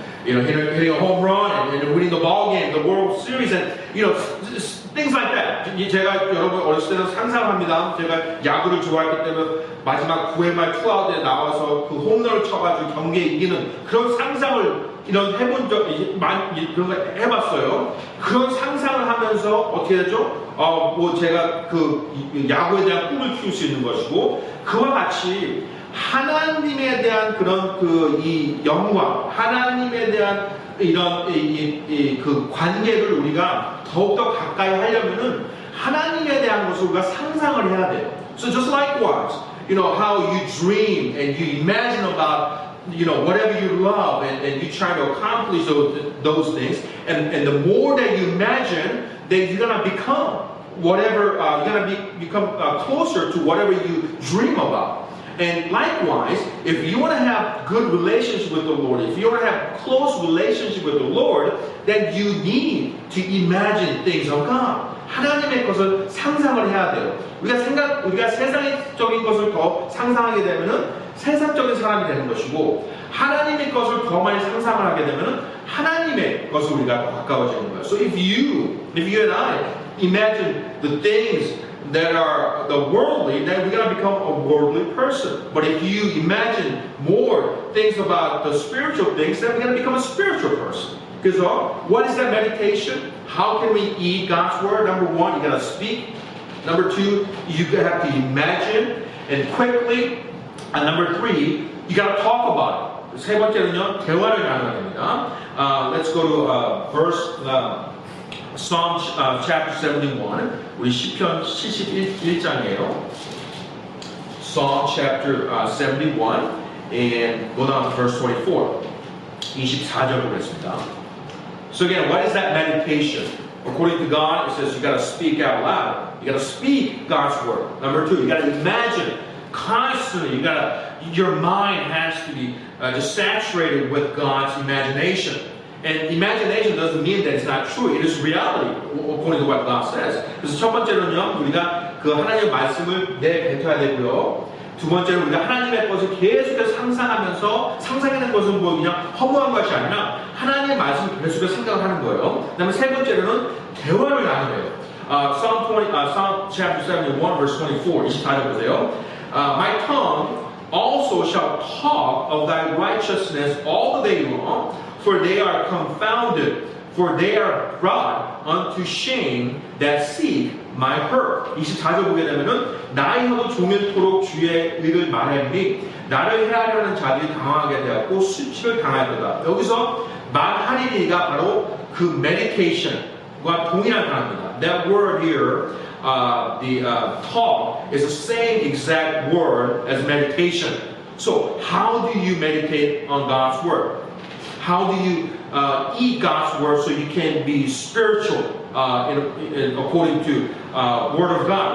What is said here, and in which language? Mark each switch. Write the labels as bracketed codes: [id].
[en] hitting a home run and winning the ball game, the World Series, and things like that. [ko] 제가 여러분 어렸을 때는 상상합니다. 제가 야구를 좋아했기 때문에 마지막 9회 말 투아웃에 나와서 그 홈런을 쳐가지고 경기에 이기는 그런 상상을 해본 적 그런 거 해봤어요. 그런 상상을 하면서 어떻게 되죠? 제가 그 야구에 대한 꿈을 키울 수 있는 것이고 그와 같이 하나님에 대한 그런 이 영광, 하나님에 대한 이런 그 관계를 우리가 더욱더 가까이 하려면은 하나님에 대한 것을 우리가 상상을 해야 돼요. [en] So just likewise, how you dream and you imagine about whatever you love and you try to accomplish those things, and the more that you imagine, then you're gonna become whatever you're gonna become closer to whatever you dream about. And likewise, if you want to have good relationship with the Lord, if you want to have close relationship with the Lord, then you need to imagine things of God. [ko] 하나님의 것을 상상을 해야 돼요. 우리가 세상적인 것을 더 상상하게 되면은 세상적인 사람이 되는 것이고, 하나님의 것을 더 많이 상상을 하게 되면은 하나님의 것을 우리가 더 가까워지는 거예요. [en] So if you and I imagine the things that are the worldly, then we're going to become a worldly person. But if you imagine more things about the spiritual things, then we're going to become a spiritual person. So, what is that meditation? How can we eat God's word? Number one, you got to speak. Number two, you have to imagine and quickly. And number three, you got to talk about it. [ko] 세 번째는요, 대화를 나눠야 됩니다. [en] Let's go to Psalm chapter 71. [ko] 우리 시편 71장이에요. [en] Psalm chapter 71 and go down to verse 24. [ko] 24절 보겠습니다. [en] So again, what is that meditation? According to God, it says you got to speak out loud. You got to speak God's word. Number two, you got to imagine constantly. Your mind has to be just saturated with God's imagination. And imagination doesn't mean that it's not true. It is reality, according to what God says. [ko] 그래서 첫 번째로는요, 우리가 그 하나님의 말씀을 내뱉어야 되고요. 두 번째로 우리가 하나님의 것을 계속해서 상상하면서 상상하는 것은 뭐 그냥 허무한 것이 아니라 하나님의 말씀을 계속해서 생각을 하는 거예요. 그다음에 세 번째로는 대화를 나누래요. [en] Psalm chapter 71, verse 24. [ko] 24절 보세요. [en] My tongue also shall talk of thy righteousness all the day long. For they are confounded, for they are brought unto shame that seek my hurt. [ko] 24절 보게 되면은 나의 혀도 종일토록 주의 의를 말하니 나를 해하려 하는 자들이 당황하게 되었고 수치를 당할 거다. 여기서 말하리니가 바로 그 meditation과 동일한 단어입니다. [en] That word here, the talk, is the same exact word as meditation. So how do you meditate on God's word? How do you eat God's word so you can be spiritual according to word of God?